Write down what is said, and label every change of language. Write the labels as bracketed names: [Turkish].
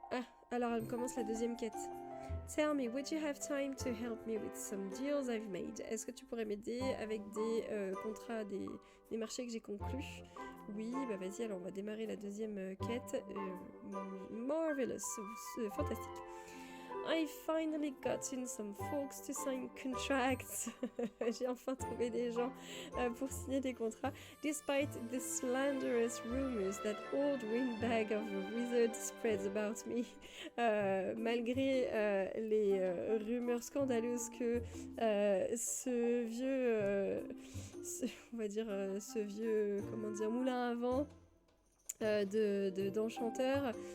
[French] Ah, alors elle commence la deuxième quête. [English] Tell me, would you have time to help me with some deals I've made? [French] Est-ce que tu pourrais m'aider avec des contrats, des marchés que j'ai conclus? Oui, bah vas-y, alors on va démarrer la deuxième quête. Marvelous, fantastique. [English] I finally gotten some folks to sign contracts. [French] J'ai enfin trouvé des gens pour signer des contrats. [English] Despite the slanderous rumors that old windbag of a wizard spreads about me. [French] Malgré les rumeurs scandaleuses que ce vieux... ce vieux, moulin à vent d'enchanteurs...